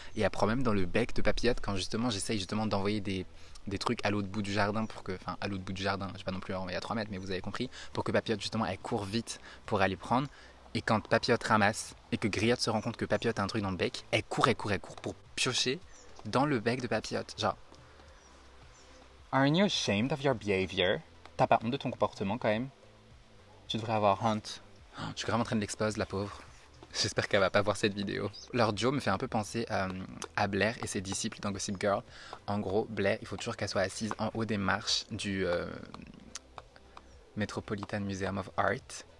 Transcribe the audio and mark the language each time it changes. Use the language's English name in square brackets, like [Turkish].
[French] Et elle prend même dans le bec de Papillote quand justement j'essaye justement d'envoyer des trucs à l'autre bout du jardin pour que, enfin à l'autre bout du jardin, je vais pas non plus envoyer à 3 mètres, mais vous avez compris, pour que Papillote justement elle court vite pour aller prendre. Et quand Papillote ramasse et que Griotte se rend compte que Papillote a un truc dans le bec, elle court pour piocher dans le bec de Papillote. [English] Genre, aren't you ashamed of your behavior? [French] T'as pas honte de ton comportement quand même? Tu devrais avoir honte. Oh, je suis vraiment en train de l'exposer, la pauvre. J'espère qu'elle va pas voir cette vidéo. Leur duo me fait un peu penser à Blair et ses disciples dans Gossip Girl. En gros, Blair, il faut toujours qu'elle soit assise en haut des marches du Metropolitan Museum of Art.